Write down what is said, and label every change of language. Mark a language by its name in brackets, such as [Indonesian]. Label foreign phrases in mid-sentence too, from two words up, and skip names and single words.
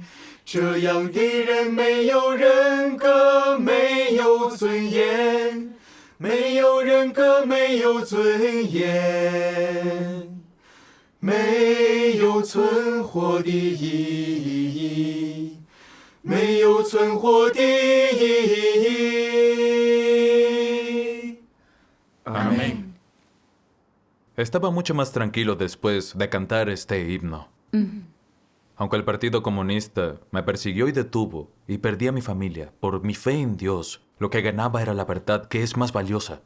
[Chinese] 这样的人没有人格，没有尊严，没有人格，没有尊严，没有存活的意义，没有存活的意义。 [Spanish] Amén. Estaba mucho más tranquilo después de cantar este himno. Aunque el Partido Comunista me persiguió y detuvo, y perdí a mi familia, por mi fe en Dios, lo que ganaba era la verdad, que es más valiosa.